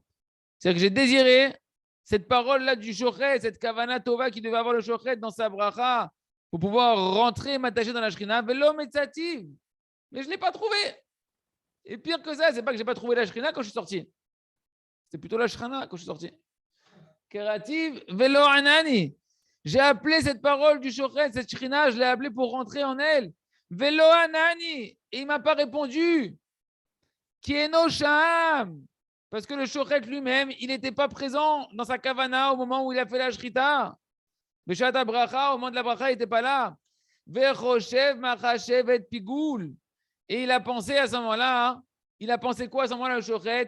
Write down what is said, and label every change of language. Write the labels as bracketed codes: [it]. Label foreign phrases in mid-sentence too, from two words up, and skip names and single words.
[fr] C'est que j'ai désiré cette parole-là du shochet, cette [he] כוונה טובה [fr] qui devait avoir le shochet dans sa bracha pour pouvoir rentrer, m'attacher dans la shrina. [he] ולא מצאתיו. [fr] Mais je ne l'ai pas trouvé. Et pire que ça, c'est pas que je n'ai pas trouvé la shrina quand je suis sorti. C'est plutôt la shrina quand je suis sorti. [he] קראתיו ולא ענני. [fr] J'ai appelé cette parole du shochet, cette shrina, je l'ai appelée pour rentrer en elle. [he] ולא ענני. [fr] Et il ne m'a pas répondu. [he] כי אינו שם. [fr] Parce que le shochet lui-même, il n'était pas présent dans sa kavana au moment où il a fait la shrita. [he] בשעת ברכה, [fr] au moment de la bracha, il n'était pas là. [he] וחושב מחשבת פיגול. [fr] Et il a pensé à ce moment-là, hein, il a pensé quoi à ce moment-là, le shochet?